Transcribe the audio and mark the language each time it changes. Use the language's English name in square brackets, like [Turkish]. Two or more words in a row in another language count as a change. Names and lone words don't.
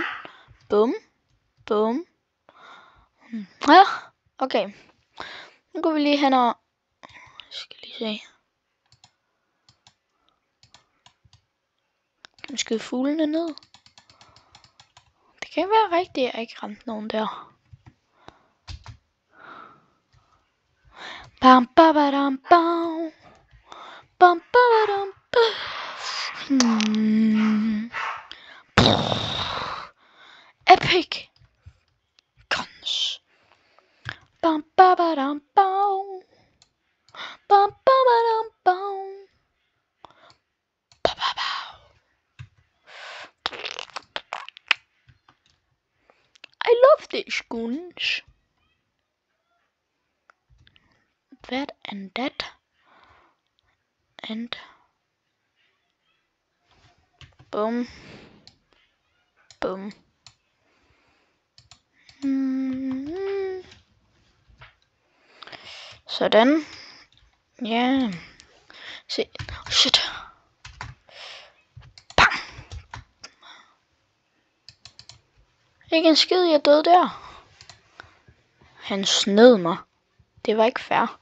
[Danish] Bum. Ja, okay. Nu går vi lige hen og... Jeg skal lige se. Kan man skyde fuglene ned? Det kan være rigtigt, at jeg ikke ramte nogen der. Bam babadam bam. Bam babadam bam. [English] Epic guns. Bam babadam bam. Bam babadam bam. I love these guns. That and that. And boom. [Danish] Sådan. Ja. Se. Shit. Bam. Ikke en skid, jeg døde der. Han snød mig. Det var ikke fair.